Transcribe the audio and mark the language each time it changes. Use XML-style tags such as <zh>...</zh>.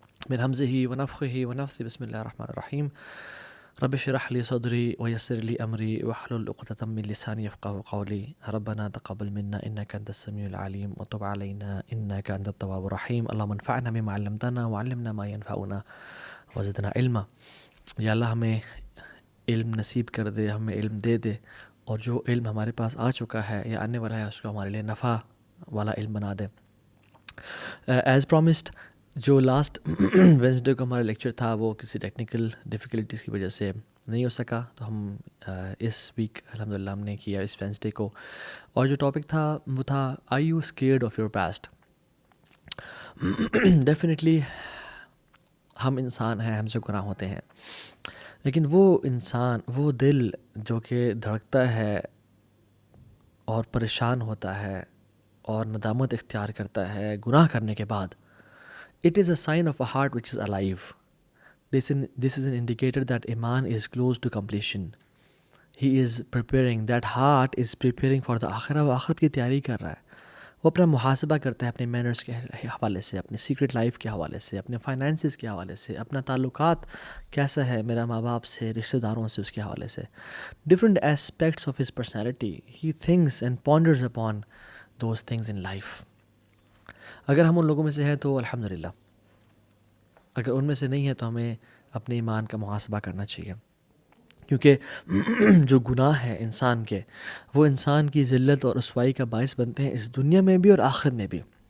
<ar>من همزه ونفخه ونفثه بسم الله الرحمن الرحيم رب اشرح لي صدري ويسر لي أمري واحلل عقدة من لساني يفقهوا قولي ربنا تقبل منا إنك أنت السميع العليم وتب علينا إنك أنت التواب الرحيم اللهم انفعنا بما علمتنا وعلمنا ما ينفعنا وزدنا علما.</ar> <ur>یا اللہ ہمیں علم نصیب کر دے، ہمیں علم دے دے، اور جو علم ہمارے پاس آ چکا ہے یا آنے والا ہے اس کو ہمارے لیے نفع والا علم بنا دے.</ur> <en>as promised,</en> <ur>جو لاسٹ وینسڈے کو ہمارا لیکچر تھا وہ کسی ٹیکنیکل ڈیفیکلٹیز کی وجہ سے نہیں ہو سکا، تو ہم اس ویک الحمدللہ ہم نے کیا اس وینسڈے کو. اور جو ٹاپک تھا وہ تھا</ur> <en>Are you scared of your past.</en> <ur>Definitely ہم انسان ہیں، ہم سے گناہ ہوتے ہیں، لیکن وہ انسان، وہ دل جو کہ دھڑکتا ہے اور پریشان ہوتا ہے اور ندامت اختیار کرتا ہے گناہ کرنے کے بعد،</ur> <en>it is a sign of a heart which is alive. This is an indicator that Iman is close to completion. He is preparing, that heart is preparing for the آخرہ.</en> <ur>وہ آخرت کی تیاری کر رہا ہے، وہ اپنا محاسبہ کرتا ہے اپنے مینرز کے حوالے سے، اپنے سیکرٹ لائف کے حوالے سے، اپنے فائنینسز کے حوالے سے، اپنا تعلقات کیسا ہے میرا ماں باپ سے، رشتہ داروں سے، اس کے حوالے سے.</ur> <en>different aspects of his personality. He thinks and ponders upon those things in life.</en> <ur>اگر ہم ان لوگوں میں سے ہیں تو الحمدللہ، اگر ان میں سے نہیں ہے تو ہمیں اپنے ایمان کا محاسبہ کرنا چاہیے، کیونکہ جو گناہ ہیں انسان کے، وہ انسان کی ذلت اور رسوائی کا باعث بنتے ہیں اس دنیا میں بھی اور آخرت میں بھی.</ur>